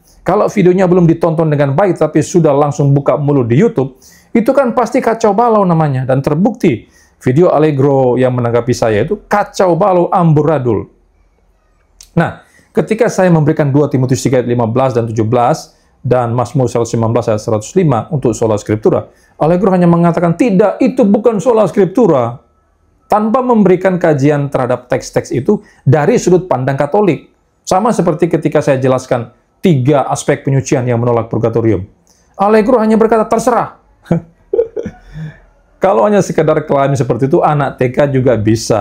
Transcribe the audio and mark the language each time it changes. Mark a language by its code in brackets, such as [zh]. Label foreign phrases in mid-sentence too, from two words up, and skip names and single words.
[id] Kalau videonya belum ditonton dengan baik, tapi sudah langsung buka mulut di YouTube, itu kan pasti kacau balau namanya. Dan terbukti, video Allegro yang menanggapi saya itu kacau balau amburadul. Nah, ketika saya memberikan 2 Timotius 3:15 dan 17, dan Mazmur 119 ayat 105 untuk [la] sola scriptura, [id] Allegro hanya mengatakan, tidak, itu bukan [la] sola scriptura. [id] Tanpa memberikan kajian terhadap teks-teks itu dari sudut pandang Katolik. Sama seperti ketika saya jelaskan 3 aspek penyucian yang menolak purgatorium. Allegro hanya berkata, terserah. Kalau hanya sekadar klaim seperti itu, anak TK juga bisa.